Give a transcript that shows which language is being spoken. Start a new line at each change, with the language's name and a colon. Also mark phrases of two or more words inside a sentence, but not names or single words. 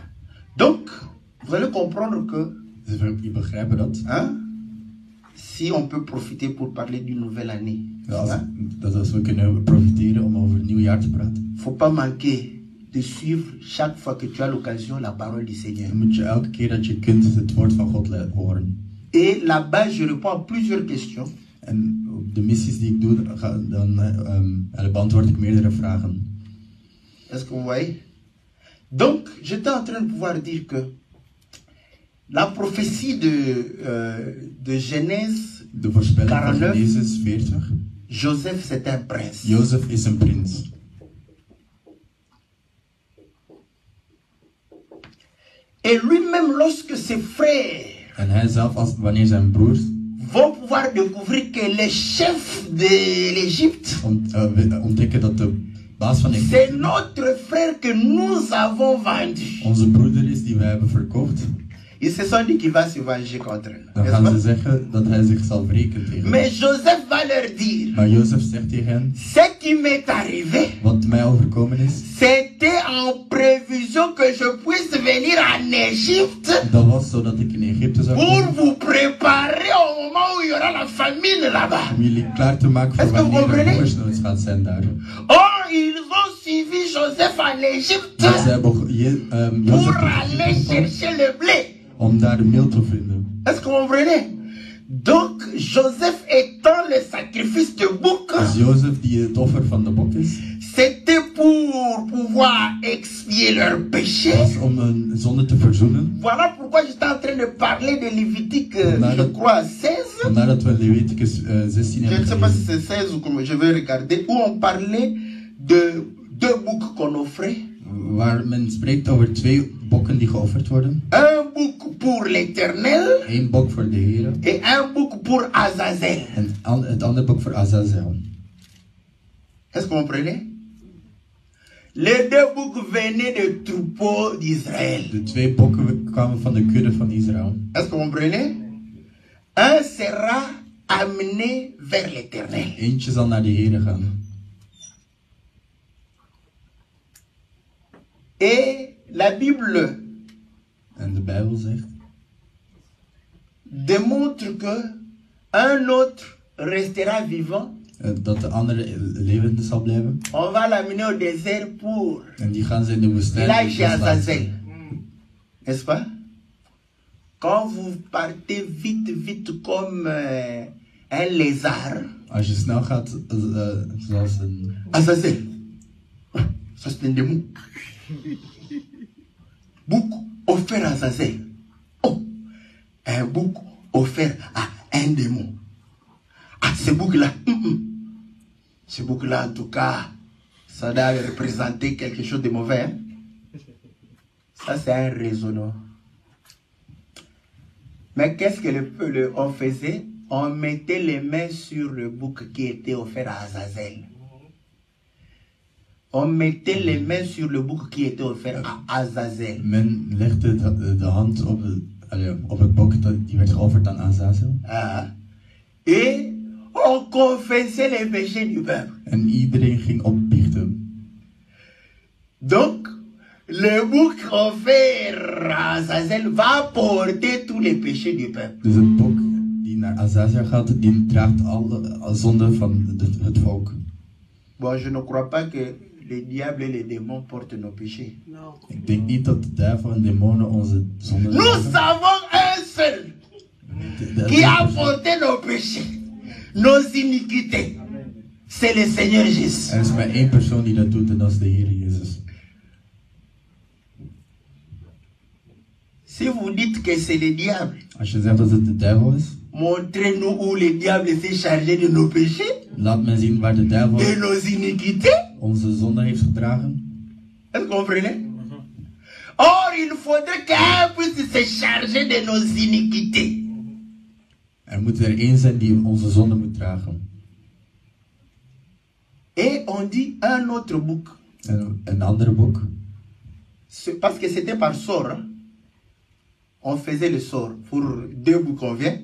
French: Donc, vous allez comprendre que hein, si on peut profiter pour parler d'une nouvelle année, il ne faut pas manquer de suivre chaque fois que tu as l'occasion la parole du Seigneur. Et là-bas, je réponds à plusieurs questions.
Dutch: En op de missies die ik doe, beantwoord ik meerdere vragen.
French: Est-ce que vous voyez? Donc, j'étais en train de pouvoir dire que la prophétie de Genèse
Dutch: de voorspelling 49, van Genesis 40.
French: Joseph c'est un prince.
Dutch: Jozef is een prins.
French: Et lui-même, lorsque ses frères
Dutch: En hij zelf, wanneer zijn broers
French: vont pouvoir découvrir que le chef de l'Égypte,
Dutch: ontdekken dat de baas van
French: c'est
Dutch: Egypte
French: notre frère que nous avons vendu.
Dutch: onze broeder is die wij hebben verkocht,
French: Ils se sont dit qu'il va se venger contre nous.
Dutch: dan gaan ze zeggen dat hij zich zal wreken tegen
French: Mais
Dutch: ons.
French: Joseph va leur dire,
Dutch: Maar Jozef zegt tegen hen,
French: ce qui m'est arrivé,
Dutch: wat mij overkomen is,
French: c'était en prévision que je puisse venir en Égypte
Dutch: dat was zodat ik in Egypte zou
French: pour
Dutch: komen,
French: vous préparer au moment où il y aura la famine là-bas.
Dutch: om jullie klaar te maken
French: Est-ce
Dutch: voor
French: que vous
Dutch: wanneer er
French: comprenez?
Dutch: hongersnood gaat zijn daar.
French: Oh, ils ont suivi Joseph en Égypte
Dutch: Dus ze hebben Jozef
French: pour aller chercher le blé.
Dutch: om daar de meel te vinden.
French: Est-ce que vous comprenez? Donc, Joseph étant le sacrifice de bouc,
Dutch: Dus Jozef die het offer van de bok is,
French: c'était pour pouvoir expier leurs péchés.
Dutch: was om een zonde te verzoenen.
French: Voilà pourquoi j'étais en train de parler de Lévitique, je crois, 16.
Dutch: Vandaar dat we Leviticus 16
French: Je ne
Dutch: hebben
French: sais pas si
Dutch: gelezen.
French: c'est 16 ou comment je vais regarder, où on parlait de 2 boucs qu'on offrait.
Dutch: Waar men spreekt over 2 bokken die geofferd worden.
French: Un bouc pour l'Éternel
Dutch: 1 bok voor de Heer
French: et un bouc pour Azazel.
Dutch: en het andere bok voor Azazel.
French: Est-ce que vous comprenez? Les 2 boucs venaient de troupeaux d'Israël.
Dutch: De 2 bokken kwamen van de kudde van Israël.
French: Est-ce que vous comprenez? Un sera amené vers l'Éternel.
Dutch: Eentje zal naar de Heer gaan.
French: Et la Bible
Dutch: En de Bijbel zegt
French: démontre que un autre restera vivant.
Dutch: dat de andere levende zal blijven.
French: On va l'amener au désert pour
Dutch: En die gaan ze in de woestijn
French: village chez
Dutch: loslaten.
French: Azazel. N'est-ce pas? Quand vous partez vite comme un lézard,
Dutch: Als je snel gaat, zoals een...
French: Azazel, ça c'est un démon. Bouc offert à Azazel. Oh, un bouc offert à un démon. Ah, ce bouc-là, ce bouc-là, en tout cas, ça doit représenter quelque chose de mauvais. Hein? Ça, c'est un raisonnement. Mais qu'est-ce que on faisait? On mettait les mains sur le bouc qui était offert à Azazel. On mettait les mains sur le bouc qui était offert à Azazel.
Dutch: Men legde de hand op het bok die werd geofferd aan Azazel. Ah.
French: Et on confessait les péchés du peuple.
Dutch: En iedereen ging opbiechten.
French: Donc, le bouc offert à Azazel va porter tous les péchés du peuple.
Dutch: Dus het bok die naar Azazel gaat, die draagt alle zonden van het volk.
French: Bon, je ne crois pas que le diable et les démons portent nos péchés.
Dutch: Ik denk niet dat de duivel en demonen onze zonden
French: Nous
Dutch: dragen.
French: avons un seul qui a porté nos péchés, nos iniquités. C'est le Seigneur Jésus.
Dutch: Er is maar 1 persoon die dat doet en dat is de Heer Jezus.
French: Si vous dites que c'est le diable,
Dutch: Als je zegt dat het de duivel is,
French: montrez-nous où le diable s'est chargé de nos péchés,
Dutch: laat men zien waar de duivel
French: de nos iniquités.
Dutch: onze zonde heeft gedragen.
French: Est-ce que vous comprenez? Or, il faudrait qu'un puisse se charger de nos iniquités.
Dutch: Moet er één zijn die onze zonde moet dragen.
French: Et on dit un autre book.
Dutch: Een ander boek.
French: Parce que c'était par sort. Hein? On faisait le sort. Pour 2 boucs, on vient.